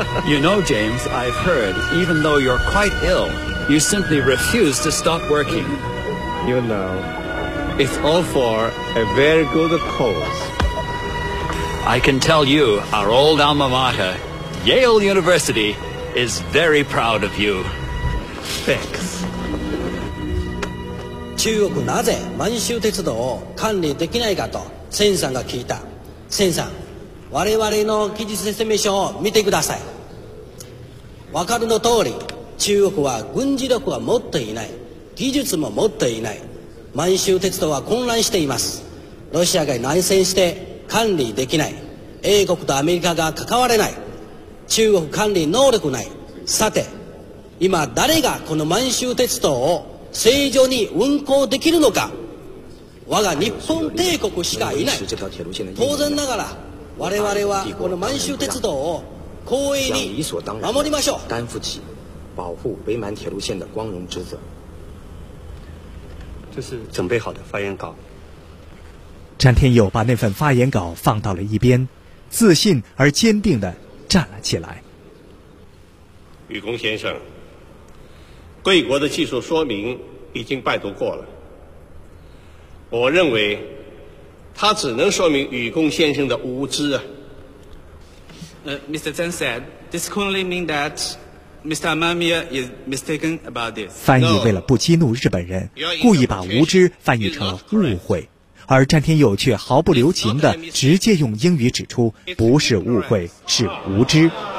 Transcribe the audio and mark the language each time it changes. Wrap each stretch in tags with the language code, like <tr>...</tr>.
<en>You know, James, I've heard, even though you're quite ill, you simply refuse to stop working. You know, it's all for a very good cause. I can tell you, our old alma mater, Yale University, is very proud of you. Thanks.</en> <ja>中国なぜ満州鉄道を管理できないかと千さんが聞いた。千さん。我々の記述説明書を見てください。分かるの通り、中国は軍事力は持っていない、技術も持っていない。満州鉄道は混乱しています。ロシアが内戦して管理できない、英国とアメリカが関われない、中国管理能力ない。さて今誰がこの満州鉄道を正常に運行できるのか。我が日本帝国しかいない。当然ながら我々はこの満州鉄道を光栄に守りましょう。</ja> <zh>担負起保护北满铁路线的光荣职责。这是准备好的发言稿。詹天佑把那份发言稿放到了一边，自信而坚定地站了起来。宇工先生，贵国的技术说明已经拜读过了，我认为他只能说明宇工先生的无知啊。</zh> <en>Mr. Zhang said, this could only mean that Mr. Amamiya is mistaken about this.</en> <zh>翻译为了不激怒日本人，故意把无知翻译成了误会，而詹天佑却毫不留情地直接用英语指出，不是误会，是无知。</zh>